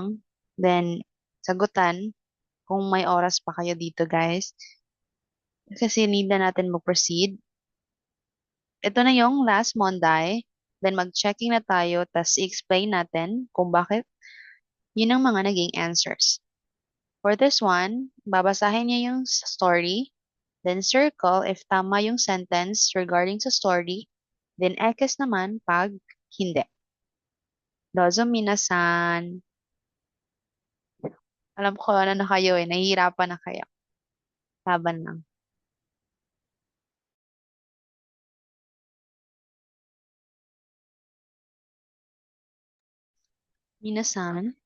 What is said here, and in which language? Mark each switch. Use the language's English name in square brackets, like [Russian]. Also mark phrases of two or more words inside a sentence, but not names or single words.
[Filipino] Then, sagutan kung may oras pa kayo dito, guys. Kasi need na natin mag-proceed. Ito na yung last Monday. Then, mag-checking na tayo, tas i-explain natin kung bakit yun ang mga naging answers. [English] For this one, [Filipino] babasahin niya yung story, then circle if tama yung sentence regarding sa story, then X naman pag hindi. [Japanese] どうぞ皆さん. [Filipino] Alam ko ano na kayo nahihirapan na kayo. Laban lang. Minasan.